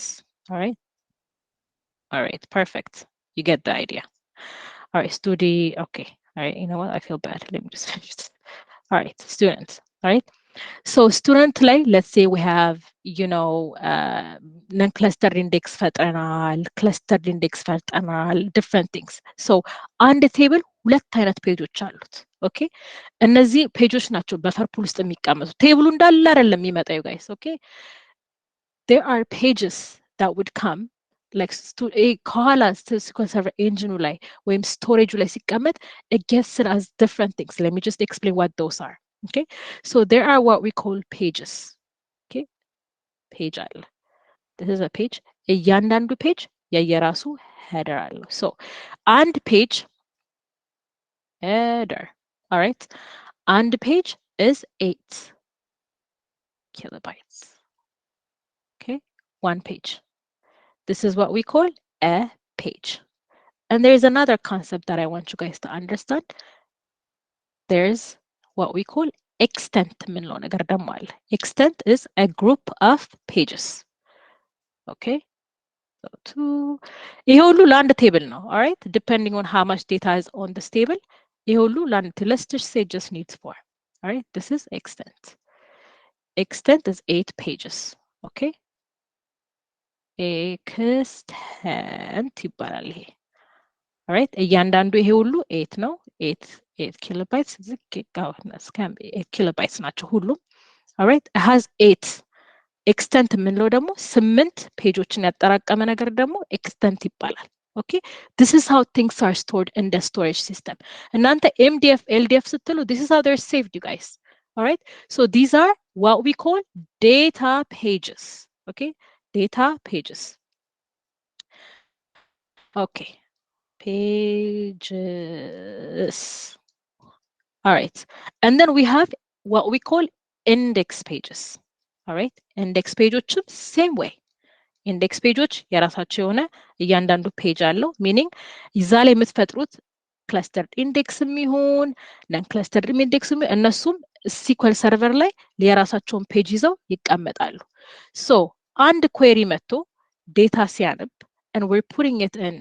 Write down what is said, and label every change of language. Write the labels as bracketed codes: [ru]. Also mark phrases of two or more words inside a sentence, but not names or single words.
[en] All right. All right. Perfect. You get the idea. All right. Okay. All right. You know what? I feel bad. Let me just finish this. All right. Students. All right. So student ላይ let's say we have, non-clustered index ፈጥረናል, clustered index ፈጥረናል, different things. [am] So አንድ ቴብል ሁለት አይነት ፔጆች አሉት። ኦኬ እነዚህ ፔጆች ናቸው [en] buffer pool [am] ውስጥ የሚቀመጡ። ቴብሉ እንዳለ አይደለም የሚመጣው guys. [en] Okay, there are pages that would come like [am] ከኋላ SQL Server engine ላይ ወይም storage ላይ ሲቀመጥ [en] it gets it as different things. Let me just explain what those are. Okay, so there are what we call pages. Okay, page አለ. This is a page. [am] እያንዳንዱ page የየራሱ header አለው [en] so አንድ page header all right and page is 8 kilobytes okay one page this is what we call a page and there's another concept that I want you guys to understand there's what we call extent [am] የምንለው ነገር ደግሞ አለ [en] extent is a group of pages okay so two [am] ይሄ ሁሉ ለአንድ table ነው [en] all right depending on how much data is on this table [am] ይሄ ሁሉ ለአንድ [en] let's just say just needs 4 all right this is extent is 8 pages okay [am] extent ይባላል ይሄ [en] all right [am] እያንዳንዱ ይሄ ሁሉ 8 ነው [en] 8 kilobytes can be 8 kilobytes [am] ናቸው [en] ሁሉም all right it has 8 extent [am] የምንለው ደግሞ 8 ፔጆችን ያጠራቀመ ነገር ደግሞ extent ይባላል [en] okay this is how things are stored in the storage system [am] እናንተ mdf ldf ስትሉ [en] this is how they're saved you guys all right so these are what we call data pages okay data pages okay pages all right and then we have what we call index pages all right index pageዎችም same way index [am] pageዎች የራሳቸው የሆነ እያንዳንዱ ፔጅ አለው [en] meaning [am] እዛ ላይ የምትፈጥሩት [en] clustered index የሚሆን non clustered index [am] እነሱም SQL server ላይ የራሳቸውን ፔጅ ይዘው ይቀመጣሉ [en] so [am] አንድ query መጥቶ data ሲያነብ [en] and we're putting it